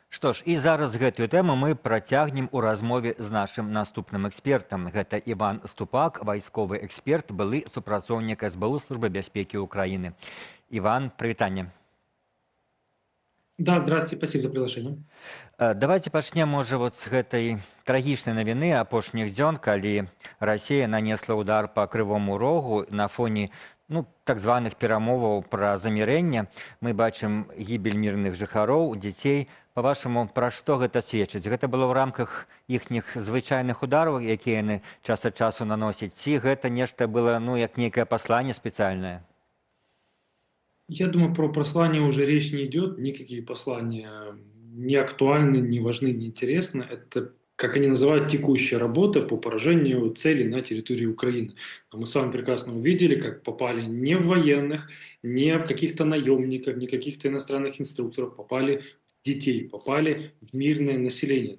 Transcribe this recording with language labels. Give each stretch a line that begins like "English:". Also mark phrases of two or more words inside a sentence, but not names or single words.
Belarusian: што ж, і зараз гэтую тэму мы працягнем у размове з нашым наступным экспертам. Гэта Іван Ступак, вайсковы эксперт, былы супрацоўнік СБУ Службы бяспекі Украіны. Іван, прывітанне.
Russian: Да, здравствуйте, спасибо за приглашение.
Belarusian: Давайте пачнем, можа, вот з гэтай трагічнай навіны апошніх дзён, калі Расія нанесла ўдар па Крывому Рогу на фоне так званых перамоваў пра замірэнне. Мы бачым гібель мірных жыхароў, дзяцей. Па-вашаму, пра што гэта сведчыць? Гэта было ў рамках іхніх звычайных удараў, якія яны час ад часу наносяць, ці гэта нешта было, як нейкае пасланне спецыяльнае?
Russian: Я думаю, про послание уже речь не идет. Никакие послания не актуальны, не важны, не интересны. Это, как они называют, текущая работа по поражению целей на территории Украины. А мы с вами прекрасно увидели, как попали не в военных, не в каких-то наемников, не каких-то иностранных инструкторов, попали в детей, попали в мирное население.